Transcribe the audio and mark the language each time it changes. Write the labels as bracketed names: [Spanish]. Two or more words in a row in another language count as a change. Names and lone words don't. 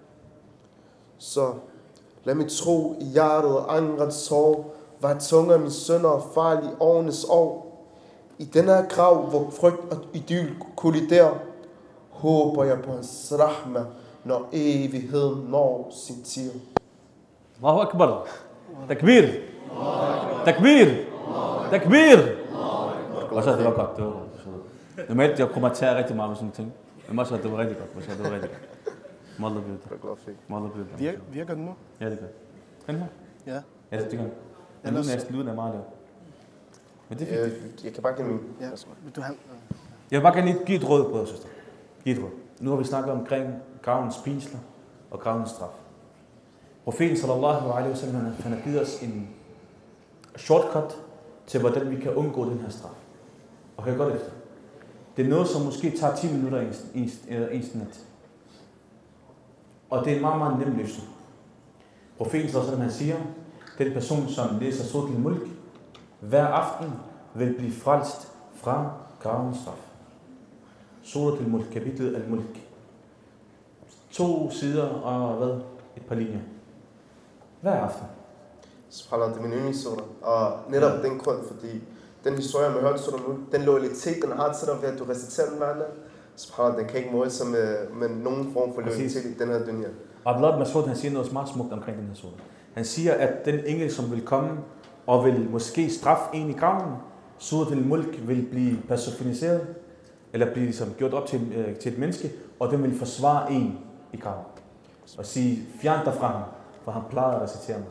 [Danish] Så lad mig tro i hjertet og angrens sorg, var tunge af mine sønner og fejl i årenes år. I denne her grav, hvor frygt og idyl kolliderer, håber jeg på hans rahme, når evigheden når sin tid. [Arabic] Allahu Akbar. Takbir. Takbir. Takbir. [Danish] Og så det var godt. Det var godt. Normalt jeg kommer til rigtig meget med sådan ting. Men også det var rigtig godt. Det var rigtig godt. Meget bedre. Virker den nu? Ja, det gør. Kan den her? Ja. Ja, det gør den. Men lyden er meget lav. Men det er fint. Jeg kan bare give min. Ja. Jeg vil bare gerne give et råd, brødre og søster. Giv et råd. Nu har vi snakket omkring gravens pinsler og gravens straf. Profeten [Arabic] sallallahu alaihi wasallam, [Danish] han har givet os en shortcut til, hvordan vi kan undgå den her straf. Og hør godt efter. Det er noget, som måske tager 10 minutter i ens nat. Og det er en meget, meget nem løsning. Profeten [Arabic] sallallahu alaihi wasallam, [Danish] han siger, den person, som læser Surat al-Mulk, hver aften vil blive frelst fra gravens straf. Surat al-Mulk, kapitlet al-Mulk. 2 sider og et par linjer. Hver aften. Subhanallah, det er min yndlingssura. Og netop den grund, fordi den historie, man hørte Surat al-Mulk, den loyalitet, den har til dig ved, at du reciterer den hver nat. Subhanallah, den kan ikke måle sig med nogen form for loyalitet i den her dunya. Abdullah ibn Mas'ud, han siger noget meget smukt omkring den her sura. Han siger, at den engel, som vil komme og vil måske straffe en i graven, Surat al-Mulk vil blive personificeret, eller blive ligesom gjort op til et menneske, og den vil forsvare en i graven. Og sige, fjern dig fra ham, for han plejede at recitere mig.